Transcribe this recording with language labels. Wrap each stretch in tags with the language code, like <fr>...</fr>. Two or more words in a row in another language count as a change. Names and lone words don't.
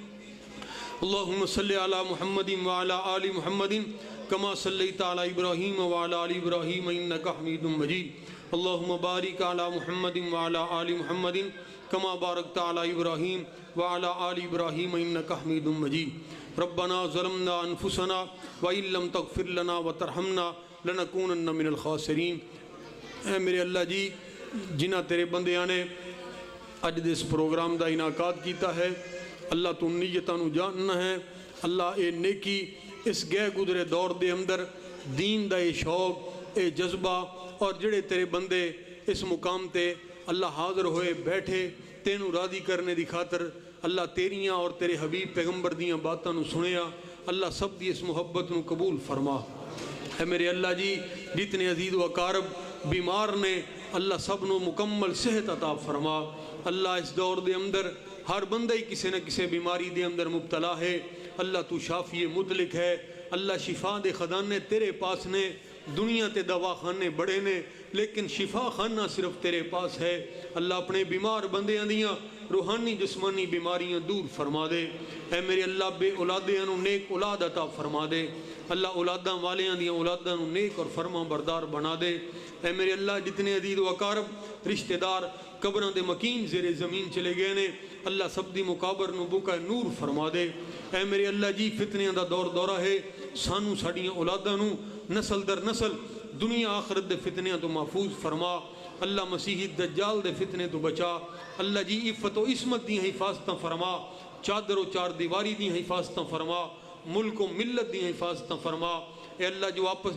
<ar>اللہم صلی علی محمد وعلی آل محمد کما صلیت علی ابراہیم وعلی آل ابراہیم انکا حمید مجید اللہم بارک علی محمد وعلی آل محمد کما بارکت علی ابراہیم وعلی آل ابراہیم انکا حمید مجید ربنا ظلمنا انفسنا وإن لم تغفر لنا وترحمنا لنکونن من الخاسرین</ar> <pa>اے میرے اللہ جی جنہ تیرے بندیاں نے اج دے اس پروگرام دا انعقاد کیتا ہے اللہ تو نیتاں نو جاننا ہے اللہ اے نیکی اس گئے گزرے دور دے اندر دین دا اے شوق اے جذبہ اور جڑے تیرے بندے اس مقام تے اللہ حاضر ہوئے بیٹھے تینوں راضی کرنے دی خاطر اللہ تیریاں اور تیرے حبیب پیغمبر دیاں باتاں نو سنیا اللہ سب دی اس محبت نو قبول فرما اے میرے اللہ جی جتنے عزیز و اقارب بیمار نے اللہ سب نو مکمل صحت عطا فرما اللہ اس دور دے اندر ہر بندہ ہی کسی نہ کسی بیماری دے اندر مبتلا ہے اللہ تو شافی مطلق ہے اللہ شفا دے خزانے تیرے پاس نے دنیا تے دوا خانے بڑے نے لیکن شفا خانہ صرف تیرے پاس ہے اللہ اپنے بیمار بندیاں دیاں روحانی جسمانی بیماریاں دور فرما دے اے میرے اللہ بے اولادیاں نو نیک اولاد عطا فرما دے اللہ اولاداں والیاں دیاں اولاداں نو نیک اور فرما بردار بنا دے اے میرے اللہ جتنے عزیز و اقارب رشتہ دار قبروں دے مکین زیر زمین چلے گئے نے اللہ سب دی مقابر نو بکا نور فرما دے اے میرے اللہ جی فتنیاں دا دور دورہ ہے سانو ساڑیاں اولاداں نو نسل در نسل دنیا آخرت دے فتنیاں تو محفوظ فرما اللہ مسیحی دجال دے فتنے تو بچا اللہ جی عفت و عصمت دی حفاظتاں فرما چادر و چار دیواری دی حفاظتاں فرما ملک و ملت دی حفاظتاں فرما اے اللہ جو آپس</pa>